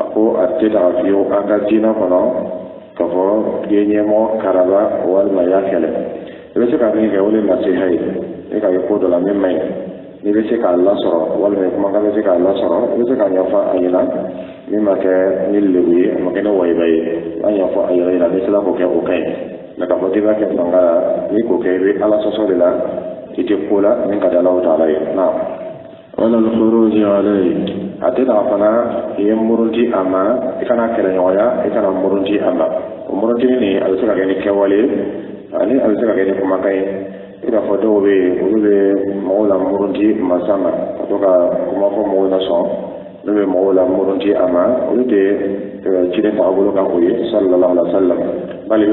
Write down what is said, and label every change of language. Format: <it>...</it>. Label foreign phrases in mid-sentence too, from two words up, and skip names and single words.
<bm>ko a tɛ taga fiyewu an ka diinɛ kɔnɔ k'a fɔ i ye ɲɛmɔgɔ karaba walima i y'a kɛlɛ i bɛ se ka min kɛ o de nasiha ye e ka ye ko dɔ la min man ɲi n'i bɛ se k'a lasɔrɔ walima kumakan bɛ se k'a lasɔrɔ i bɛ se k'a ɲɛfɔ a ɲɛna min ma kɛ ni lebu ye a ma kɛ ni wayiba ye a ɲɛfɔ a yɛrɛ ɲɛna n'i sera k'o kɛ o ka ɲi nka k'a fɔ k'i b'a kɛ fanga la n'i k'o kɛ i bɛ ala sɔsɔ de la i tɛ ko la min ka di Alahu Taala ye naam.</bm> <ar>ولا الخروج عليه</ar> <bm>a tɛ na fana i ye muruti a ma i kana kɛlɛɲɔgɔnya i kana muruti a ma o murutini nin a bɛ se ka kɛ ni kɛwale ani a bɛ se ka kɛ ni kumakan ye i n'a fɔ dɔw bɛ yen olu bɛ mɔgɔw la muruti masa ma ka to ka kuma fɔ mɔgɔw la sɔn olu bɛ mɔgɔw la muruti a ma olu tɛ ciden tagabolo kan o ye</bm> <ar>صلى الله عليه وسلم</ar> <bm>bali i</bm>